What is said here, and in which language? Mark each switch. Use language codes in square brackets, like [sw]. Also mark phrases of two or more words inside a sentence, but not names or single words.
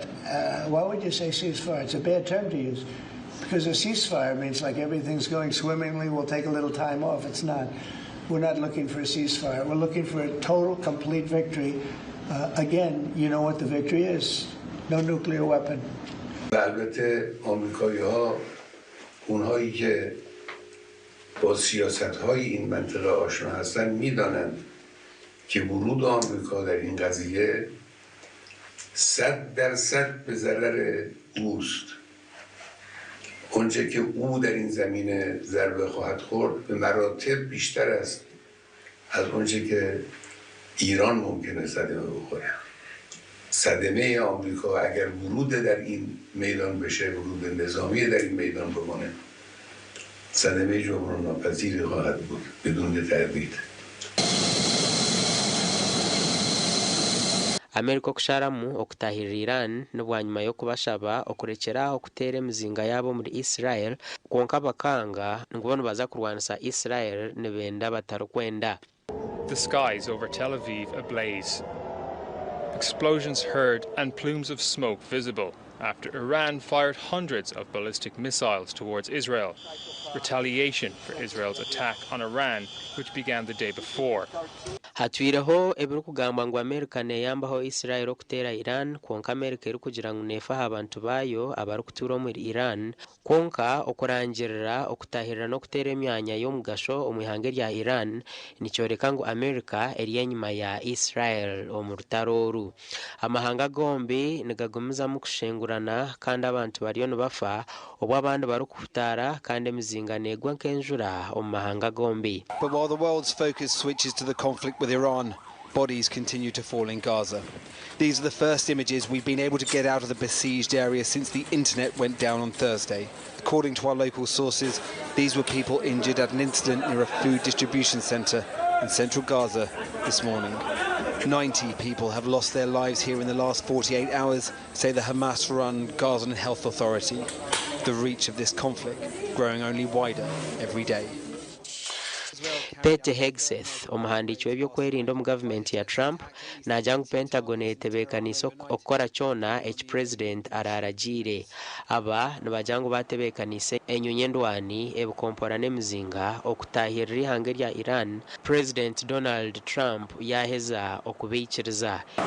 [en] Why would you say ceasefire? It's a bad term to use. Because a ceasefire means like everything's going swimmingly, we'll take a little time off. It's not. We're not looking for a ceasefire. We're looking for a total, complete victory. Again, you know what the victory is. No nuclear weapon. [fa] البته آمریکایی‌ها اونهایی که با سیاست‌های این منطقه آشنا هستن میدانند که ورود آمریکا در این قضیه 100% به ضرر اوست. اونچه که او در این زمینه ضربه خواهد خورد به مراتب بیشتر است از اونچه که ایران ممکنه صدمه بخوره. صدمه آمریکا اگر ورود در این میدان بشه، ورود نظامی در این میدان بمانه، صدمه جبران ناپذیری خواهد بود بدون تردید. [nyn] amerika okusharamu okutahirira Iran n'obwanyuma y'okubashaba okurekera okuteera emizinga yabo muri Israel kwonka bakanga ngu bono baza kurwanisa Israel nibenda batarikwenda. [en] The skies over Tel Aviv ablaze. Explosions heard and plumes of smoke visible after Iran fired hundreds of ballistic missiles towards Israel. Retaliation for Israel's attack on Iran, which began the day before. [nyn] Hatwireho ebiri kugamba ngu Amerika neyambaho Israel okuteera Iran kwonka Amerika eri kugira ngu neefaho abantu baayo abari kutuura muri Iran kwonka okurangirira okutahirira n'okuteera emyanya y'omugasho omu ihanga rya Iran nikyoreka ngu Amerika eri enyuma ya Israel omu rutaro oru. Amahanga gombi nigagumizamu kushengurana kandi abantu bariyo nibafa obwo abandi bari kuhutaara kandi emizinga negwa nk'enjura omu mahanga gombi. [en] But while the world's focus switches to the conflict with Iran, bodies continue to fall in Gaza. These are the first images we've been able to get out of the besieged area since the internet went down on Thursday. According to our local sources, these were people injured at an incident near a food distribution centre in central Gaza this morning. 90 people have lost their lives here in the last 48 hours, say the Hamas-run Gazan Health Authority. The reach of this conflict growing only wider every day. [nyn] Pete Hegseth omuhandiki w'ebyokwerinda omu gavumenti ya Trump nagira ngu Pentagon etebeekanisa okukora kyona eki President araragiire. Aba nibagira ngu batebeekanise enyonyi endwani ebikompora n'emizinga okutahirira ihanga rya Iran President Donald Trump yaheza okubiikiriza.